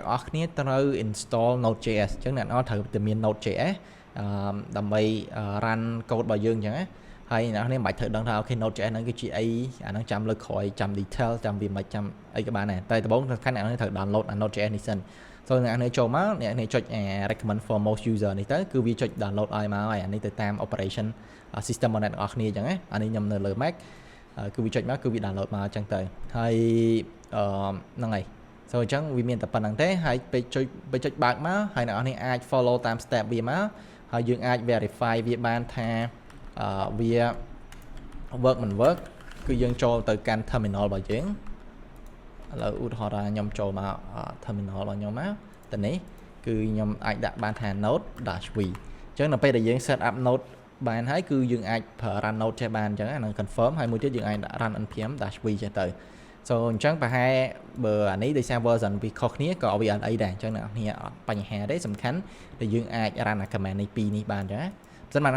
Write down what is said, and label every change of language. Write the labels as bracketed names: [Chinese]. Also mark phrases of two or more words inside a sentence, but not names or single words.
[Khmer] ទាំងអស់គ្នាត្រូវ install Node.js អញ្ចឹងអ្នកនរត្រូវតែមាន Node.js ដើម្បី [English] run code [Khmer] របស់យើងអញ្ចឹងណាហើយអ្នកនរមិនបាច់ត្រូវដឹងថាអូខេ Node.js ហ្នឹងគឺជាអីអាហ្នឹងចាំលើ ក្រោយចាំ detail ចាំវាមិនចាំអីក៏បានដែរតែដំបូងសំខាន់អ្នកនរត្រូវ download Node.js នេះសិន so អ្នកនរចូលមកអ្នកនរចុច [English] recommend for most user [Khmer] នេះទៅគឺវាចុច download ឲ្យមកហើយអានេះទៅតាម [English] operation system [Khmer] របស់អ្នកទាំងអស់គ្នាអញ្ចឹងណាអានេះខ្ញុំនៅលើ Mac គឺវាចុចមកគឺវា download មកអញ្ចឹងទៅហើយហ្នឹងហើយ so អញ្ចឹងវាមានតែប៉ុណ្្នឹងទេហើយពេលចុចបើកមកហើយអ្នកនរអាច follow តាម step វាមកហើយយើងអាច verify វាបានថាវា work មិន work គឺយើងចូលទៅកាន់ terminal របស់យើងឥឡូវឧទាហរណ៍ថាខ្ញុំចូលមក terminal របស់ខ្ញុំមកទៅនេះគឺខ្ញុំអាចដាក់បានថា node-v អញ្ចឹងនៅពេលដែលយើង [English] set up node [Khmer] បានហើយគឺយើងអាចប្រើ [English] run node [Khmer] ចេះបានអញ្ចឹងហ្នឹង confirm ហើយមួយទៀត យើងអាច [English] run npm-v [Khmer] ចេះទៅ so អញ្ចឹងប្រហែលបើអានេះដោយសារ version វាខុសគ្នាក៏វាអត់អីដែរអញ្ចឹងអ្នកនរអត់បញ្ហាទេសំខាន់ដែលយើងអាច run អា command នេះពីរនេះបានអញ្ចឹងណាសិនមក